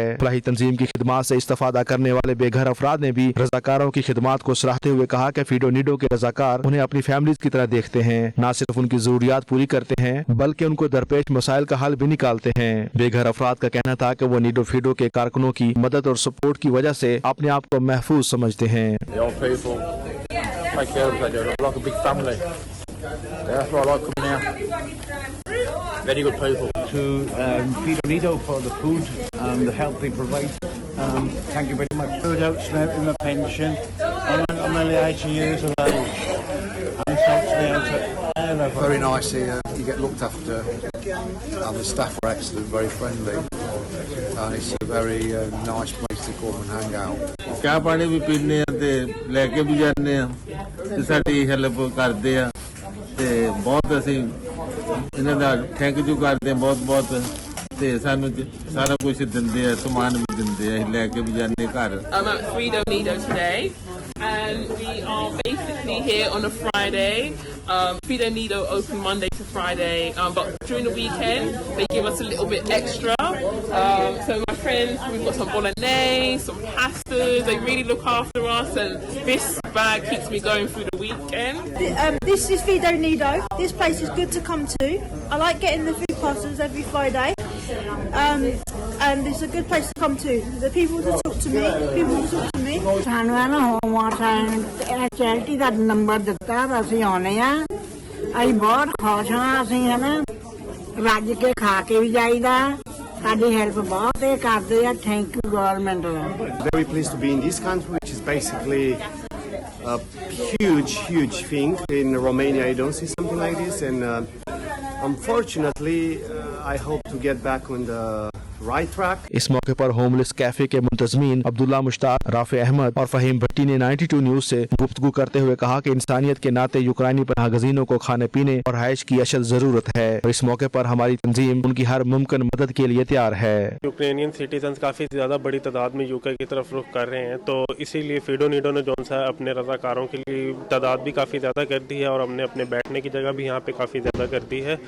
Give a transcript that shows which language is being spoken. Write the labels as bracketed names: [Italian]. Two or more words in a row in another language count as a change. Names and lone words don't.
[Urdu] فلاحی تنظیم کی خدمات سے استفادہ کرنے والے بے گھر افراد نے بھی رضاکاروں کی خدمات کو سراہتے ہوئے کہا کہ فیڈو نیڈو کے رضاکار انہیں اپنی فیملیز کی طرح دیکھتے ہیں، نہ صرف ان کی ضروریات پوری کرتے ہیں بلکہ ان کو درپیش مسائل کا حل بھی نکالتے ہیں. بے گھر افراد کا کہنا تھا کہ وہ نیڈو فیڈو کے کارکنوں کی مدد اور سپورٹ کی وجہ سے اپنے آپ کو محفوظ سمجھتے ہیں. [English] Very good people. To Fido Nido for the food and the help they provide. Thank you very much. Food helps me out with my pension. I'm only 80 years of age. And it helps me out. Very nice here. You get looked after. And the staff are excellent, very friendly. And it's a very nice place to come and hang out. [Punjabi] ਚਾਹ ਪਾਣੀ ਵੀ ਪੀਂਦੇ ਆ ਤੇ ਲੈ ਕੇ ਵੀ ਜਾਂਦੇ ਆ ਤੇ ਸਾਡੀ ਹੈਲਪ ਕਰਦੇ ਆ ਤੇ ਬਹੁਤ ਅਸੀਂ ਇਹਨਾਂ ਦਾ [English] thank you [Punjabi] ਕਰਦੇ ਆ ਬਹੁਤ ਤੇ ਸਾਨੂੰ ਸਾਰਾ ਕੁਝ ਦਿੰਦੇ ਆ ਸਮਾਨ ਵੀ ਦਿੰਦੇ ਆ ਲੈ ਕੇ ਵੀ ਜਾਂਦੇ ਘਰ। [English] I'm at Fido Nido today and we are basically here on a Friday. Fido Nido open Monday to Friday, but during the weekend they give us a little bit extra. So my friends, we've got some bolognese, some pastas, they really look after us and this bag keeps me going through the weekend. This is Fido Nido. This place is good to come to. I like getting the food parcels every Friday. And it's a good place to come to. The people who talk to me, [Punjabi] ਸਾਨੂੰ ਹੈ ਨਾ [English] homework charity [Punjabi] ਦਾ ਨੰਬਰ ਦਿੱਤਾ ਤਾਂ ਅਸੀਂ ਆਉਣੇ ਆ। ਅਸੀਂ ਬਹੁਤ ਖੁਸ਼ ਹਾਂ। ਅਸੀਂ ਹੈ ਨਾ ਰੱਜ ਕੇ ਖਾ ਕੇ ਵੀ ਜਾਈਦਾ। ਸਾਡੀ ਹੈਲਪ ਬਹੁਤ ਇਹ ਕਰਦੇ ਆ। [English] thank you government [Punjabi] ਦਾ। [English] Very pleased to be in this country, which is basically a huge thing. In Romania, I don't see something like this, and unfortunately, I hope to get back on the right track. [Urdu] اس موقع پر [English] homeless cafe [Urdu] کے منتظمین عبداللہ مشتاق، رافع احمد اور فہیم بھٹی نے 92 نیوز سے گفتگو کرتے ہوئے کہا کہ انسانیت کے ناطے یوکرائنی پناہ گزینوں کو کھانے پینے اور رہائش کی اشد ضرورت ہے اور اس موقع پر ہماری تنظیم ان کی ہر ممکن مدد کے لیے تیار ہے. [English] Ukrainian citizens [Urdu] کافی زیادہ بڑی تعداد میں یوکے کی طرف رخ کر رہے ہیں، تو اسی لیے فیڈو نیڈو نے جو سا اپنے رضاکاروں کے لیے تعداد بھی کافی زیادہ کر دی ہے اور ہم نے اپنے بیٹھنے کی جگہ بھی یہاں پہ کافی زیادہ کر دی ہے.